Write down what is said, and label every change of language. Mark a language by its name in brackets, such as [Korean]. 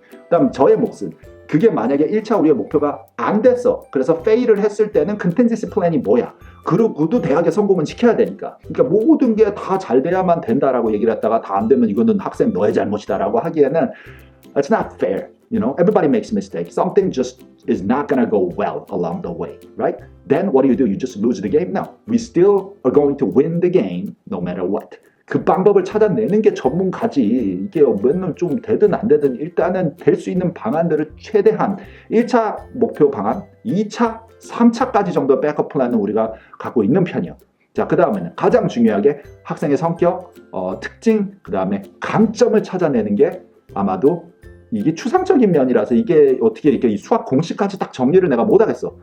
[Korean] 그 다음 저의 몫은, 그게 만약에 1차 우리의 목표가 안 됐어. 그래서 페일을 했을 때는 컨텐지스 플랜이 뭐야? 그러고도 대학에 성공은 시켜야 되니까. 그러니까 모든 게 다 잘 돼야만 된다라고 얘기를 했다가 다 안 되면 이거는 학생 너의 잘못이다라고 하기에는 [English] it's not fair. You know, everybody makes mistakes. Something just is not gonna go well along the way, right? Then what do? You just lose the game? No, we still are going to win the game no matter what. [Korean] 그 방법을 찾아내는 게 전문가지. 이게 맨날 좀 되든 안 되든 일단은 될 수 있는 방안들을 최대한 1차 목표 방안, 2차, 3차까지 정도 백업 플랜은 우리가 갖고 있는 편이에요. 자, 그 다음에는 가장 중요하게 학생의 성격, 특징, 그 다음에 강점을 찾아내는 게 아마도 이게 추상적인 면이라서 이게 어떻게 이렇게 수학 공식까지 딱 정리를 내가 못하겠어.